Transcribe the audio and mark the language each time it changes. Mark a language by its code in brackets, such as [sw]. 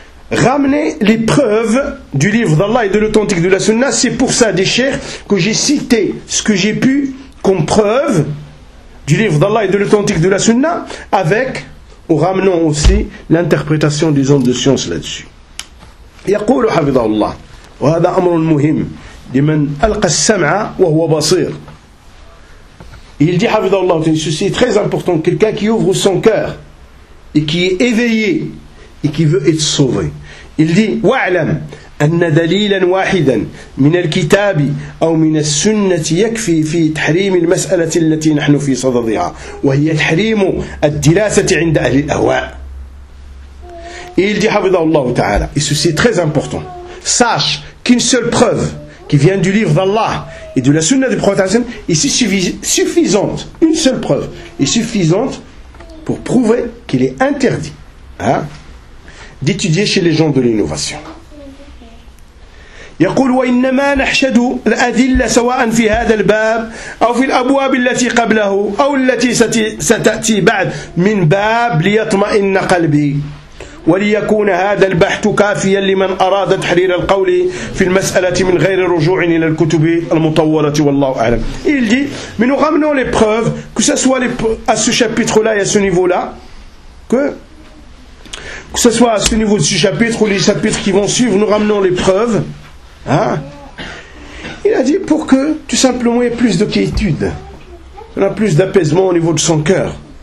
[fr] ramener les preuves du livre d'Allah et de l'authentique de la Sunna, c'est pour ça, des chers, que j'ai cité ce que j'ai pu comme preuve du livre d'Allah et de l'authentique de la Sunna, avec, en ramenant aussi, l'interprétation des hommes de science là-dessus. [ar] يقول حفظه الله وهذا أمر مهم لمن ألقى السمع وهو بصير. [fr] Il dit [ar] حفظه الله, [fr] ceci est très important, quelqu'un qui ouvre son cœur et qui est éveillé. Et qui veut être sauvé. Il dit, wa'lam [ar] أن دليلا واحدا من الكتاب أو من السنة يكفي في تحريم المسألة التي نحن في صددها، وهي تحريم الدراسة عند أهل الأهواء. [fr] Et il dit, [ar] حفظه الله تعالى. [fr] Et ceci est très important. Sache qu'une seule preuve qui vient du livre d'Allah et de la sunna du prophète Hassan est suffisante. Une seule preuve est suffisante pour prouver qu'il est interdit d'étudier chez les gens de l'innovation. [ar] يقول وإنما نحشد الأدلة سواء في هذا الباب أو في الأبواب التي قبله أو التي ستأتي بعد من باب ليطمئن قلبي وليكون هذا البحث كافيا لمن أراد تحرير القول في المسألة من غير رجوع إلى الكتب المطولة والله أعلم. [fr] Il dit, mais nous ramenons les preuves, que ce soit à ce chapitre-là et à ce niveau-là, que ce soit à ce niveau de ce chapitre ou les chapitres qui vont suivre, nous ramenons les preuves. Hein? Il a dit pour que tout simplement il y ait plus de quiétude, on a plus d'apaisement au niveau de son cœur.